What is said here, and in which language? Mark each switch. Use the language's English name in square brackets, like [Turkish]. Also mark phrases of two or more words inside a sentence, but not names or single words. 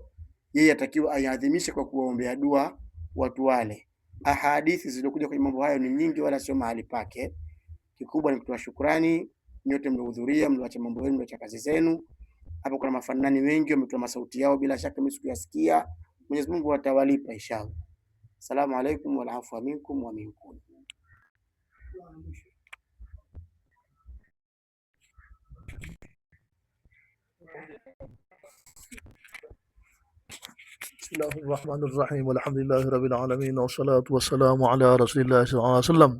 [Swahili] Yeye atakiwa aiadhimishe kwa kuwaombea dua watu wale. Ahadithi zilizokuja kwenye mambo hayo ni nyingi, wala sio mahali pake. Kikubwa ni kutoa shukrani nyote mliohudhuria, mlioacha mambo yenu, mlioacha kazi zenu. Hapo kuna mafanani wengi wametoa masauti yao, bila shaka mimi sikuyasikia. Mwenyezi Mungu atawalipa inshallah. [Arabic] السلام عليكم وعفوا منكم ومنكم. بسم الله الرحمن الرحيم والحمد لله رب العالمين والصلاة والسلام على رسول الله صلى الله عليه وسلم.